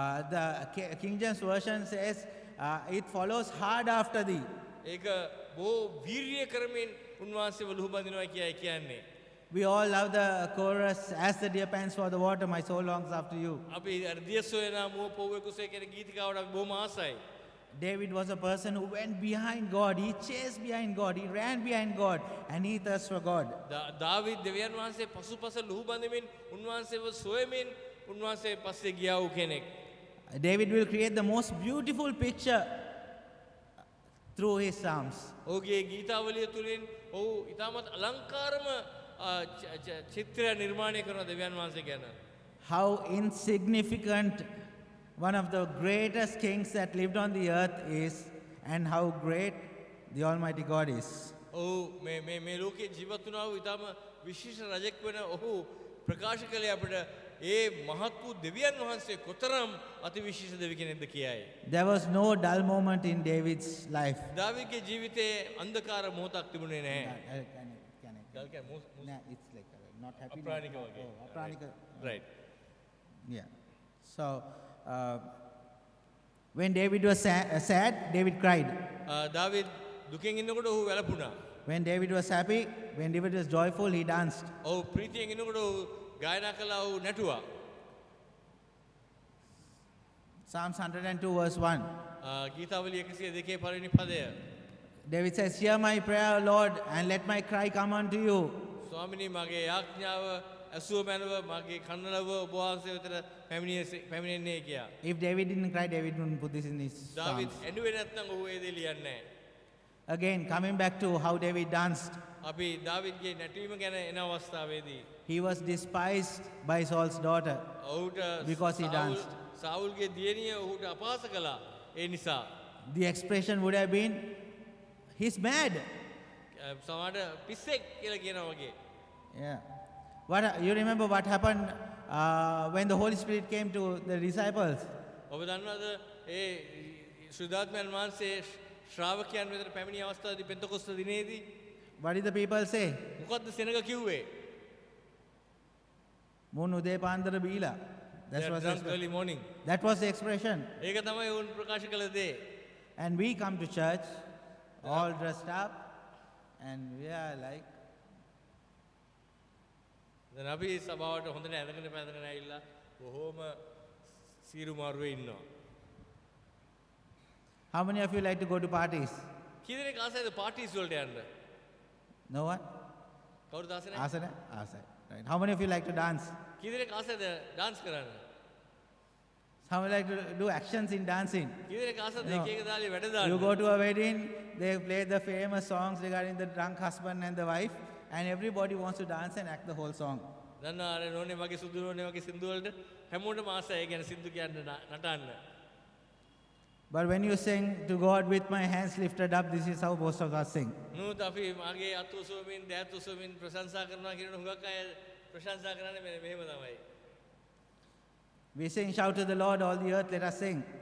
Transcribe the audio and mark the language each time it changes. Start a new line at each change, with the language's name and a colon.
English: The King James version says, it follows hard after thee.
Sinhala: ඒක බොහෝ වීරිය කරමින් උන්වහන්සේව ලුහුබඳිනවා කියයි කියන්නේ.
English: We all love the chorus, as the deer pants for the water, my soul longs after you.
Sinhala: අපි දිය සොයනා මුව පොව්වේ කුසේ කියන ගීතිකාවට අපි බොහොම ආසයි.
English: David was a person who went behind God. He chased behind God. He ran behind God. And he thirst for God.
Sinhala: දාවිද් දෙවියන් වහන්සේ පසුපස ලුහුබඳමින් උන්වහන්සේව සොයමින් උන්වහන්සේ පස්සේ ගියා වූ කෙනෙක්.
English: David will create the most beautiful picture through his psalms.
Sinhala: ඔහුගේ ගීතාවලිය තුලින් ඔහු ඉතාමත් අලංකාරම චිත්‍රය නිර්මාණය කරන දෙවියන් වහන්සේ ගැන.
English: How insignificant one of the greatest kings that lived on the earth is, and how great the Almighty God is.
Sinhala: ඔහු මේ ලෝකයේ ජීවත් වුණා වූ ඉතාම විශේෂ රජෙක් වෙන ඔහු ප්‍රකාශ කළේ අපිට ඒ මහත් වූ දෙවියන් වහන්සේ කොතරම් අතිවිශේෂ දෙවි කෙනෙක්ද කියයි.
English: There was no dull moment in David's life.
Sinhala: දාවිද්ගේ ජීවිතයේ අන්ධකාර මොහොතක් තිබුණේ නැහැ.
English: No, it's like not happy.
Sinhala: අප්‍රාණික වගේ. Apraanika.
English: Right. Yeah. So, when David was sad, David cried.
Sinhala: දාවිද් දුකෙන් ඉන්නකොට ඔහු වැළපුණා.
English: When David was happy, when David was joyful, he danced.
Sinhala: ඔහු ප්‍රීතියෙන් ඉන්නකොට ඔහු ගායනා කළා ඔහු නැටුවා.
English: Psalms 102 verse 1.
Sinhala: ගීතාවලිය 102 පළවෙනි පදය.
English: David says, hear my prayer, Lord, and let my cry come unto you.
Sinhala: ස්වාමිනී මගේ යාඥාව ඇසුව මැනව මගේ කන්නලව ඔබ වහන්සේ වෙතට පැමිණෙන්නේ කියා.
English: If David didn't cry, David wouldn't put this in his
Sinhala: දාවිද්
English: Psalms.
Sinhala: ඇඬුවේ නැත්නම් ඔහු ඒ දේ ලියන්නේ නැහැ.
English: Again, coming back to how David danced.
Sinhala: අපි දාවිද්ගේ නැටීම ගැන එන අවස්ථාවේදී
English: He was despised by Saul's daughter.
Sinhala: ඔහුට
English: Because he danced.
Sinhala: සාවුල්ගේ දියණිය ඔහුට අපහාස කළා. ඒ නිසා
English: The expression would have been, he's mad.
Sinhala: සමහරට පිස්සෙක් කියලා කියනවා වගේ.
English: Yeah. You remember what happened when the Holy Spirit came to the disciples?
Sinhala: ඔබ දන්නවද ඒ සුදාත්මයන් වහන්සේ ශ්‍රාවකයන් වෙතට පැමිණි අවස්ථාවේදී පෙන්තකොස්ත දිනේදී
English: What did the people say?
Sinhala: මොකද්ද සෙනග කිව්වේ? Mun ude pandara bila. That
English: They are was, drunk the, early morning. that was the expression.
Sinhala: ඒක තමයි උන් ප්‍රකාශ කළ දේ.
English: And we come to church all dressed up and we are like,
Sinhala: දැන් අපි සභාවට හොඳට ඇඳගෙන පැඳගෙන ඇවිල්ලා බොහෝම සීරු මාරුවේ ඉන්නවා.
English: how many of you like to go to parties?
Sinhala: කී දෙනෙක් ආසයිද පාටිස් වලට යන්න?
English: No one?
Sinhala: කවුරුද ආසයි නැහැ? Asana? Asana. Right.
English: How many of you like to dance?
Sinhala: කී දෙනෙක් ආසයිද ඩාන්ස් කරන්න?
English: How many like to do actions in dancing?
Sinhala: කී දෙනෙක් ආසයිද
English: No.
Sinhala: එක එක දාලේ වැඩ දාන්න?
English: You go to a wedding, they play the famous songs regarding the drunk husband and the wife, and everybody wants to dance and act the whole song.
Sinhala: දන්නා අර නෝනේ මගේ සුදු නෝනේ වගේ සින්දු වලට හැමෝටම ආසයි. ඒ කියන්නේ සින්දු කියන්න නටන්න.
English: But when you sing to God with my hands lifted up, this is how most of us sing.
Sinhala: නමුත් අපි මගේ අත් උසවමින් දෑත් උසවමින් ප්‍රශංසා කරනවා කියන හුඟක් අය ප්‍රශංසා කරන්නේ මෙහෙම තමයි.
English: We sing, shout to the Lord, all the earth, let us sing.